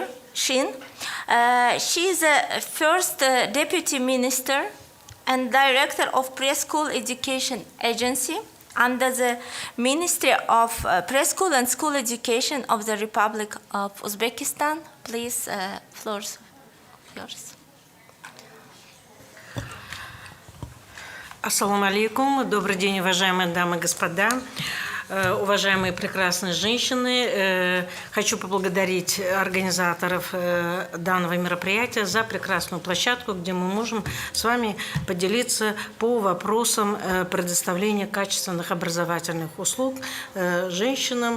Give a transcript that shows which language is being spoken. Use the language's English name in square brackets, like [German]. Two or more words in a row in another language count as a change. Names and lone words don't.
[English] She is the first Deputy Minister and Director of Preschool Education Agency under the Ministry of Preschool and School Education of the Republic of Uzbekistan. Please, floor yours. [Arabic] السلام عليكم. [Russian] Добрый день, уважаемые дамы и господа, уважаемые прекрасные женщины. Хочу поблагодарить организаторов данного мероприятия за прекрасную площадку, где мы можем с вами поделиться по вопросам предоставления качественных образовательных услуг женщинам.